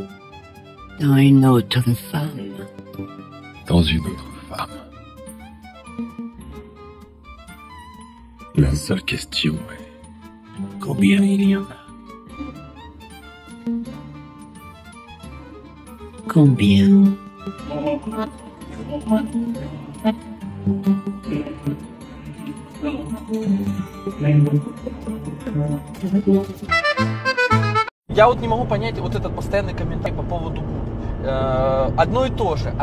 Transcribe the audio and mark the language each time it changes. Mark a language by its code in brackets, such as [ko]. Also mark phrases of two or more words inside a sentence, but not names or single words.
[fr] Dans une autre femme. Dans une autre femme. La seule question est... Combien il y en a? Combien? [ru] Я вот не могу понять вот этот постоянный комментарий по поводу одно и то же.